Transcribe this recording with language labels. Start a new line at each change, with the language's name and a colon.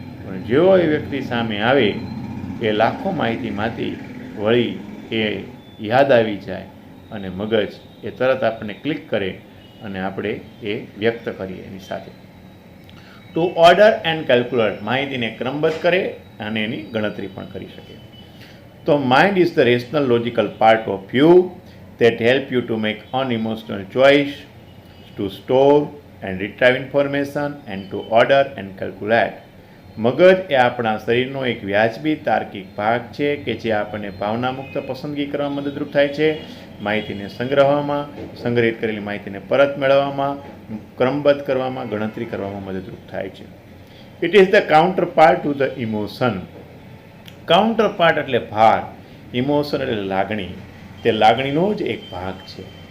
Gujarati: પણ જેવો એ વ્યક્તિ સામે આવે એ લાખો માહિતીમાંથી વળી એ યાદ આવી જાય અને મગજ એ તરત આપણને ક્લિક કરે અને આપણે એ વ્યક્ત કરીએ એની સાથે.
English: to order and calculate,
Gujarati: માહિતીને ક્રમબદ્ધ કરે અને એની ગણતરી પણ કરી શકે.
English: તો mind is the rational logical part of you that help you to make unemotional choice, to store and retrieve information and to order and calculate.
Gujarati: મગજ એ આપણા શરીરનો એક વ્યાજબી તાર્કિક ભાગ છે કે જે આપણને ભાવનામુક્ત પસંદગી કરવામાં મદદરૂપ થાય છે, માહિતીને સંગ્રહવામાં, સંગ્રહિત કરેલી માહિતીને પરત મેળવવામાં, ક્રમબદ્ધ કરવામાં, ગણતરી કરવામાં મદદરૂપ થાય છે.
English: It is the counterpart to the emotion.
Gujarati: Counter part એટલે ભાર, ઇમોશન એટલે લાગણી, તે લાગણીનો જ એક ભાગ છે.